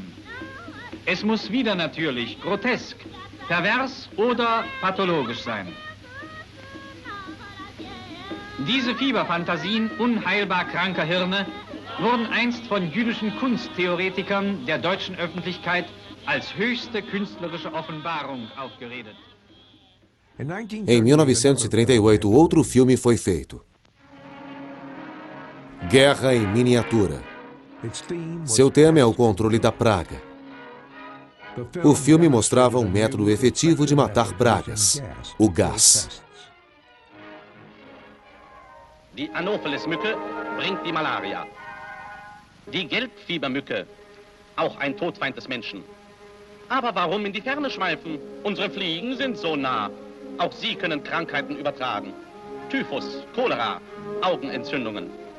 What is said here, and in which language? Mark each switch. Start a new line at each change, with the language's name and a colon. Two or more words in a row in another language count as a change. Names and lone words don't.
German: Es muss widernatürlich, grotesk, pervers oder pathologisch sein. Diese Fieberfantasien unheilbar kranker Hirne wurden einst von jüdischen Kunsttheoretikern der deutschen Öffentlichkeit als höchste künstlerische Offenbarung aufgeredet.
Portuguese: Em 1938, outro filme foi feito. Guerra em Miniatura. Seu tema é o controle da praga. O filme mostrava um método efetivo de matar pragas, o gás.
German: Die Anopheles-Mücke bringt die Malaria. Die Gelbfiebermücke, auch ein Todfeind des Menschen. Aber warum in die Ferne schweifen? Unsere Fliegen sind so nah. Auch sie können Krankheiten übertragen. Typhus, Cholera, Augenentzündungen.